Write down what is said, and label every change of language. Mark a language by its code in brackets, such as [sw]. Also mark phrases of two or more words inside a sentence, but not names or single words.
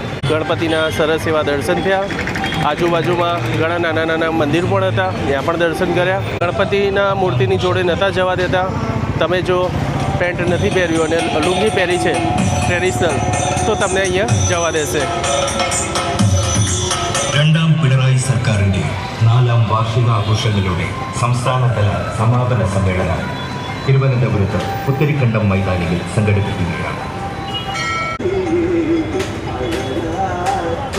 [gu] ગણપતિના સરસ એવા દર્શન થયા। આજુબાજુમાં ઘણા નાના નાના મંદિર પણ હતા, ત્યાં પણ દર્શન કર્યા। ગણપતિના મૂર્તિની જોડે નહોતા જવા દેતા। તમે જો પેન્ટ નથી પહેર્યું અને લુંગી પહેરી છે ટ્રેડિશનલ, તો તમને અહીંયા જવા દેશે। [ml] രണ്ടാം പിണറായി സർക്കാരിന്റെ 4ാം വാർഷികാഘോഷങ്ങളുടെ സംസ്ഥാനതല സമാപന സമ്മേളനം തിരുവനന്തപുരത്ത് പുത്തരിക്കണ്ടം മൈതാനിയിൽ സംഘടിപ്പിക്കുകയാണ്।